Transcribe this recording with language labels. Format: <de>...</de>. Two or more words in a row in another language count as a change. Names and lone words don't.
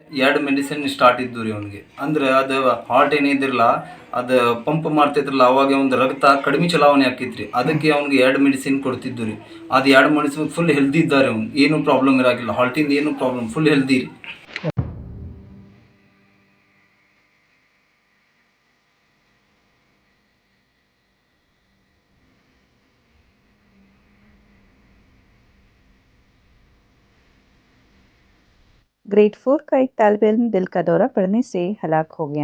<kn>2 ಮೆಡಿಸಿನ್ ಸ್ಟಾರ್ಟ್ ಇದ್ದು ರೀ ಅವ್ನಿಗೆ. ಅಂದ್ರೆ ಅದು ಹಾರ್ಟ್ ಏನಿದ್ರಲ್ಲ ಅದು ಪಂಪ್ ಮಾಡ್ತಿದ್ರಲ್ಲ ಅವಾಗ ಒಂದು ರಕ್ತ ಕಡಿಮೆ ಚಲಾವಣೆ ಆಕೈತ್ರಿ. ಅದಕ್ಕೆ ಅವ್ನಿಗೆ 2 ಮೆಡಿಸಿನ್ ಕೊಡ್ತಿದ್ದು ರೀ. ಅದು 2 ಮೆಡಿಸಿನ್</kn> <en>full healthy</en> <kn>ಇದ್ದಾರೆ ಅವ್ನು. ಏನು ಪ್ರಾಬ್ಲಮ್ ಇರಾಕಿಲ್ಲ. ಹಾರ್ಟಿಂದ ಏನು ಪ್ರಾಬ್ಲಮ್</kn> <en>full healthy</en> <kn>ರೀ.</kn> <ur>گریڈ 4 کا ایک طالب علم دل کا دورہ پڑنے سے ہلاک ہو گیا.</ur>